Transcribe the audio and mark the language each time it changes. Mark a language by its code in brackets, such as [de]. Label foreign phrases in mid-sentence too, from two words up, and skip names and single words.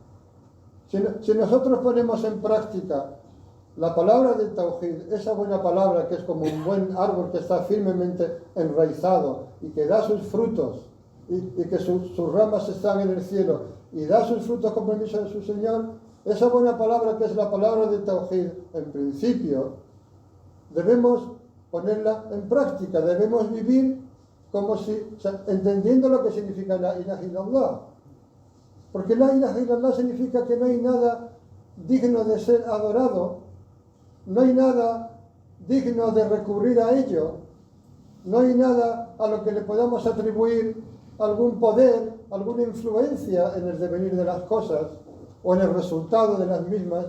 [es] Si nosotros ponemos en práctica la palabra del Tawhid, esa buena palabra que es como un buen árbol que está firmemente enraizado y que da sus frutos y que sus ramas están en el cielo y da sus frutos con permiso de su Señor, esa buena palabra que es la palabra del Tawhid, en principio, debemos ponerla en práctica, debemos vivir como si, entendiendo lo que significa [ar] لا إله إلا الله. [es] Porque [ar] لا إله إلا الله [es] significa que no hay nada digno de ser adorado, no hay nada digno de recurrir a ello, no hay nada a lo que le podamos atribuir algún poder, alguna influencia en el devenir de las cosas o en el resultado de las mismas.